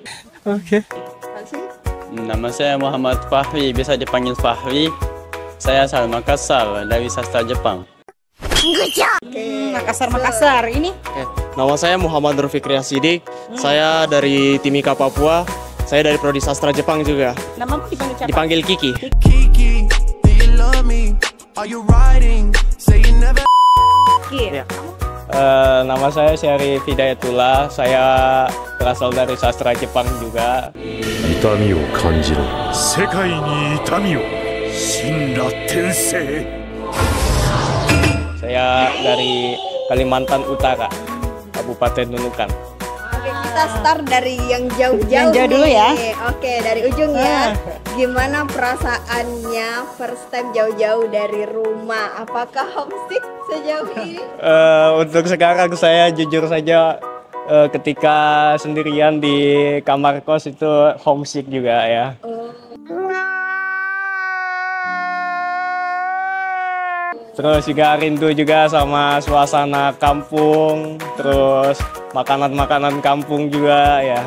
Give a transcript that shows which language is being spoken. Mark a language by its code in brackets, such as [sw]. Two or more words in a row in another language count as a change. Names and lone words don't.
[id] Nama saya Muhammad Fahri, bisa dipanggil Fahri. Saya asal Makassar dari sastra Jepang. Makassar ini. Nama saya Muhammad Nur Fikri Asidik. Saya dari Timika, Papua. Saya dari Prodi Sastra Jepang juga. Namamu dipanggil siapa? Dipanggil Kiki. Kiki, [en] do you love me? Are you riding? Say you never. [id] Iya. Nama saya Syarif Hidayatullah. Saya berasal dari sastra Jepang juga. [ja] 痛みを感じろ世界に痛みを神羅転生 [id] Saya dari Kalimantan Utara, Kabupaten Nunukan. Oke, kita start dari yang jauh-jauh. Yang jauh dulu nih. ya. Oke, dari ujung ya. Gimana perasaannya [en] first time [id] jauh-jauh dari rumah? Apakah homesick sejauh ini? Untuk sekarang saya jujur saja ketika sendirian di kamar kos itu homesick juga ya. Terus juga rindu juga sama suasana kampung, terus makanan-makanan kampung juga ya.